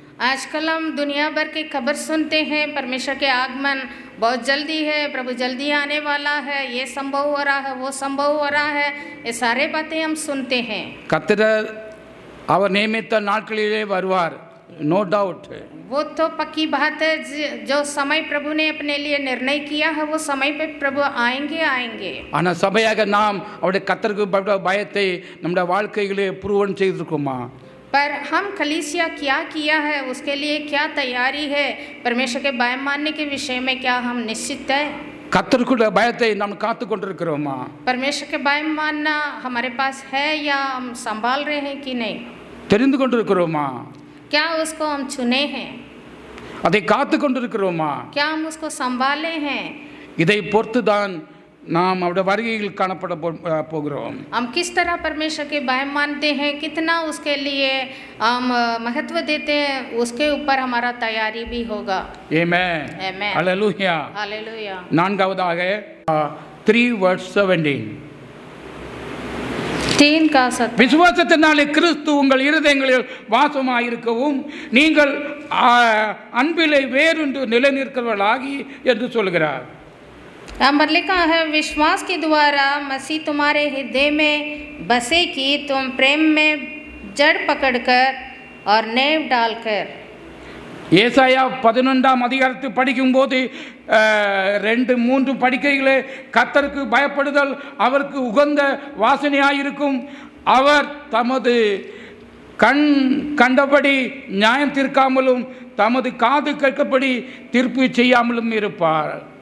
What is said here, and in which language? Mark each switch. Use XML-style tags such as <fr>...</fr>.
<hi>आजकल हम दुनिया भर की खबर सुनते हैं, परमेश्वर के आगमन बहुत जल्दी है, प्रभु जल्दी आने वाला है, ये संभव हो रहा है, वो संभव हो रहा है, ये सारे बातें हम सुनते हैं।</hi> <ta>கர்த்தர் அவர் நியமித்த நாட்களிலே வருவார்,</ta> <en>No doubt.</en> <hi>वो तो पक्की बात है, जो समय प्रभु ने अपने लिए निर्णय किया है वो समय पे प्रभु आएंगे।</hi> <ta>ஆனால் சபையாக நாம் அவருடைய கர்த்தருக்கு பயத்தை நம்முடைய வாழ்க்கையிலே புருவன் செய்திருக்கோமா?</ta> <hi>पर हम कलीसिया क्या किया है, उसके लिए क्या तैयारी है, परमेश्वर के भय मानने के विषय में क्या हम निश्चित है?</hi> <ta>கர்த்தருடைய பயத்தை நாம் காத்து கொண்டிருக்கிறோமா?</ta> <hi>परमेश्वर के भय मानना हमारे पास है या हम संभाल रहे हैं कि नहीं?</hi> <ta>தெரிந்து கொண்டிருக்கிறோமா?</ta> <hi>क्या उसको हम चुने हैं?</hi> <ta>அதை காத்து கொண்டிருக்கிறோமா?</ta> <hi>क्या हम उसको संभाले हैं?</hi> <ta>இதை பொறுத்துதான் நாம் அவருடைய வருகையில் காணப்பட போகிறோம்.</ta> <hi>हम किस तरह परमेश्वर के भय मानते हैं, कितना उसके लिए हम महत्व देते हैं, उसके ऊपर हमारा तैयारी भी होगा। आमेन, आमेन, हालेलुया, हालेलुया।</hi> <ta>நான்காவதாக 3:17</ta> <hi>3 का 7</hi> <ta>விசுவாசத்தினாலே கிறிஸ்து உங்கள் இருதயங்களில் வாசமாயிருக்கவும் நீங்கள் அன்பிலே வேறொன்று நிலைநிற்கிறவர்களாகி என்று சொல்கிறார்.</ta> <hi>यहाँ पर लिखा है, विश्वास के द्वारा मसीह तुम्हारे हृदय में बसे कि तुम प्रेम में जड़ पकड़कर और नेव डालकर।</hi> <ta>ஏசாயா 11ஆம் அதிகாரத்தை படிக்கும்போது 2-3 படிக்கைகளே கர்த்தருக்கு பயப்படுதல் அவருக்கு உகந்த வாசனையாயிருக்கும், அவர் தமது கண் கண்டபடி நியாயம் தீர்க்காமலும் தமது காது கேட்கபடி தீர்ப்பு செய்யாமலும் இருப்பார்.</ta>